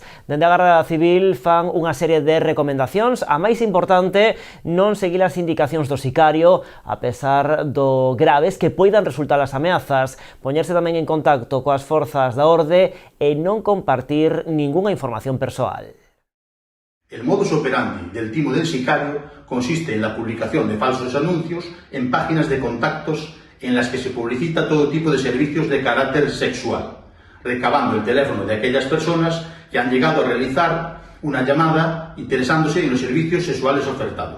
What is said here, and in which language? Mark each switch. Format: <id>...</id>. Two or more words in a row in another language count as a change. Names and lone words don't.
<gl>Dende a Garda Civil fan unha serie de recomendacións. A máis importante, non seguir as indicacións do sicario, a pesar do graves que poidan resultar as ameazas. Poñerse tamén en contacto coas forzas da orde e non compartir ningunha información persoal.</gl> <es>El</es> <la>modus operandi</la> <es>del timo del sicario consiste en la publicación de falsos anuncios en páginas de contactos en las que se publicita todo tipo de servicios de carácter sexual, recabando el teléfono de aquellas personas que han llegado a realizar una llamada interesándose en los servicios sexuales ofertados.</es>